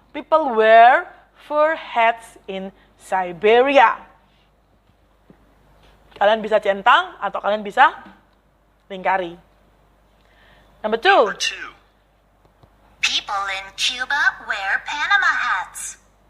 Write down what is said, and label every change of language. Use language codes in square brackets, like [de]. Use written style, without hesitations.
[en] People wear fur hats in Siberia. [id] Kalian bisa centang atau kalian bisa lingkari. [en] Number 2. People in Cuba wear Panama hats.